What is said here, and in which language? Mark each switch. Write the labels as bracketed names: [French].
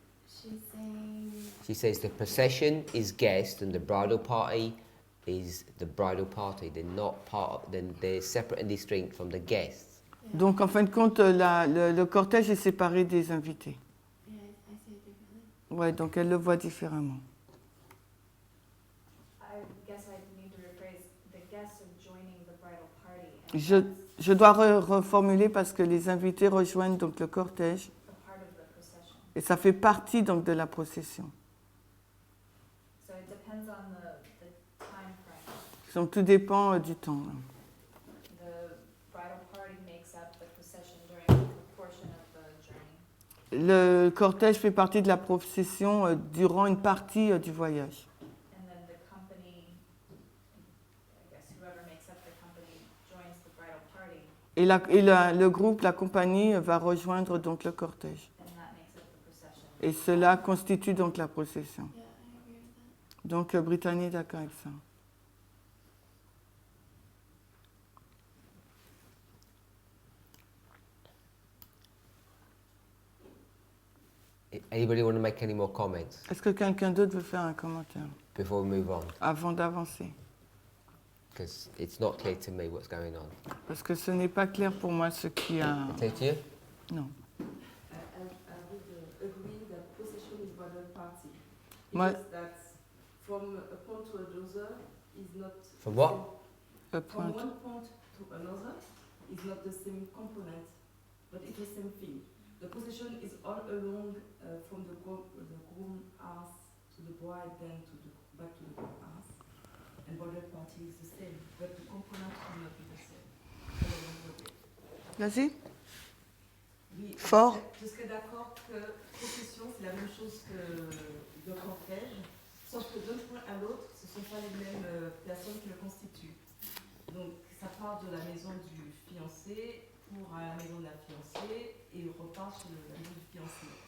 [English] She's saying, She says the procession is guest and the bridal party is the bridal party. They're not part of, then they're separate and distinct from the guests. [French] Donc en fin de compte, le cortège est séparé des invités. [English] yeah, I see it differently. [French] Ouais, donc elle le voit différemment. [English] I guess I need to rephrase, the guests are joining the bridal party. And [French] Je dois reformuler parce que les invités rejoignent donc le cortège [English] that's a part of the procession. [French] et ça fait partie donc de la procession. [English] So it depends on the time frame. [French] Donc tout dépend du temps. [English] The bridal party makes up the procession during a portion of the journey. [French] Le cortège fait partie de la procession durant une partie du voyage. [English] And then the company, I guess whoever makes up the company joins the bridal party, [French] Et le groupe, la compagnie, va rejoindre donc le cortège. [English] and that makes up the procession. [French] Et cela constitue donc la procession. [English] Yeah, I agree with that. [French] Donc Brittany est d'accord avec ça. [English] Anybody want to make any more comments [French] Est-ce que quelqu'un d'autre veut faire un commentaire [English] before we move on? [French] avant d'avancer? [English] Because it's not clear to me what's going on. [French] Parce que ce n'est pas clair pour moi ce qui a... [English] Clear to you? [French] Non. [English] I would agree that possession is bridal party. [French] Moi- [English] Because that from a point to another is not... From what? [French] Le [English] From point. one point to another is not the same component, but it's the same thing. The possession is all along from the groom house to the bride, then to the back to the groom house. And bridal party is the same, but the components will not be the same. [French] Vas-y. Oui, Fort. je serais d'accord que procession, c'est la même chose que le cortège, sauf que d'un point à l'autre, ce ne sont pas les mêmes personnes qui le constituent. Donc, ça part de la maison du fiancé pour la maison de la fiancée et repart sur la maison du fiancé.